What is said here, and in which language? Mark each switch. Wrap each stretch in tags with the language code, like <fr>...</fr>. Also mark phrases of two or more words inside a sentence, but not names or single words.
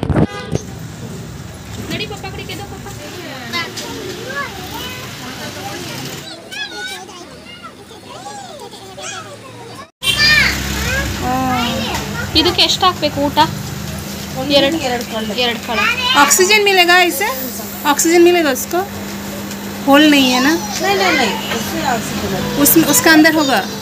<kn>ನಡಿ ಪಪ್ಪ ಕಡೆಗೆ ಇದು ಪಪ್ಪ. ಇದಕ್ಕೆ ಎಷ್ಟು ಹಾಕಬೇಕು ಊಟ? 2 ಕಳ.</kn> <hi>ऑक्सीजन मिलेगा इसे? ऑक्सीजन मिलेगा उसको? होल नहीं है ना? नहीं उसमें उसका अंदर होगा।</hi>